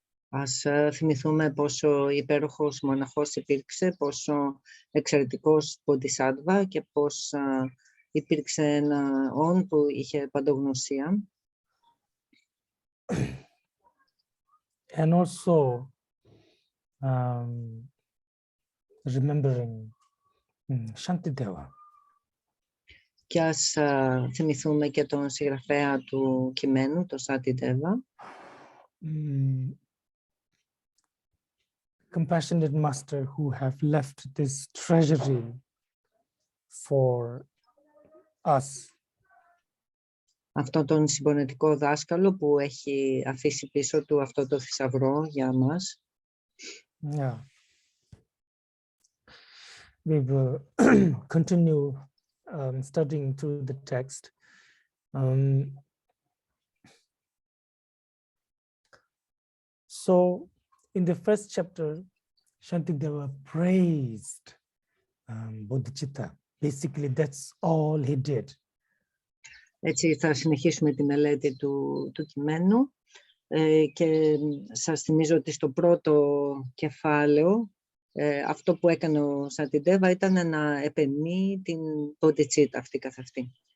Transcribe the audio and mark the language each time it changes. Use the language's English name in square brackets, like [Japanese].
[Greek] Ας θυμηθούμε πόσο υπέροχος μοναχός υπήρξε, πόσο εξαιρετικός Bodhisattva και πώς υπήρξε ένα όν που είχε παντογνωσία. [English] And also remembering Shantideva. [Greek] Και ας θυμηθούμε και τον συγγραφέα του κειμένου, τον Shantideva. [English] Compassionate master who have left this treasury for us. [Greek] Αυτόν τον συμπονετικό δάσκαλο που έχει αφήσει πίσω του αυτό το θησαυρό για μας. Yeah. [English] We will continue studying through the text. So in the first chapter, Shantideva praised Bodhicitta. Basically, that's all he did. [Greek] Έτσι θα συνεχίσουμε τη μελέτη του κειμένου και σας θυμίζω ότι στο πρώτο κεφάλαιο αυτό που έκανε ο Shantideva ήταν να επενεί την Bodhicitta αυτή καθ' αυτή.